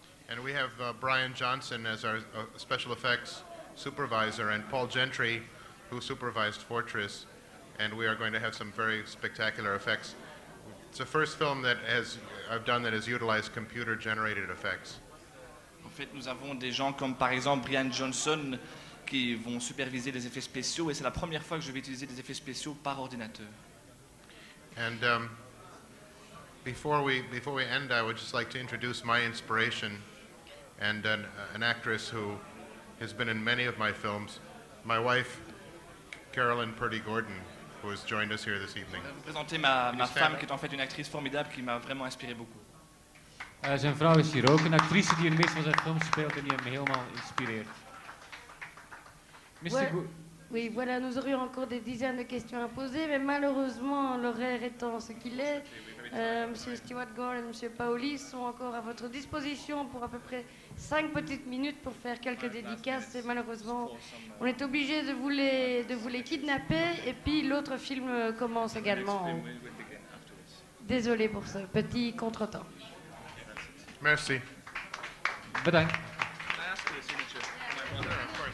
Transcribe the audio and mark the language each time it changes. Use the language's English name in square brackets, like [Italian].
[English] And we have Brian Johnson as our special effects supervisor and Paul Gentry, who supervised Fortress, and we are going to have some very spectacular effects. It's the first film that I've done that has utilized computer-generated effects. [French] En fait, nous avons des gens comme par exemple Brian Johnson qui vont superviser les effets spéciaux et c'est la première fois que je vais utiliser des effets spéciaux par ordinateur. [English] And before we end, I would just like to introduce my inspiration and an actress who has been in many of my films, my wife, Carolyn Purdy Gordon, who has joined us here this evening. [French] Je vais vous présenter ma femme qui est en fait une actrice formidable qui m'a vraiment inspiré beaucoup. [Dutch] Zijn vrouw is hier ook, een actrice die in de meeste van zijn films speelt en die hem helemaal inspireert. [French] Oui, voilà, nous aurions encore des dizaines de questions à poser, mais malheureusement, l'horaire étant ce qu'il est, Monsieur Stuart Gordon et Monsieur Paoli sont encore à votre disposition pour à peu près 5 petites minutes pour faire quelques dédicaces. Et malheureusement, on est obligé de vous les kidnapper. Et puis l'autre film commence également. Désolé pour ce petit contretemps. Merci. [Dutch] Bedankt. [English] Can I ask for a signature?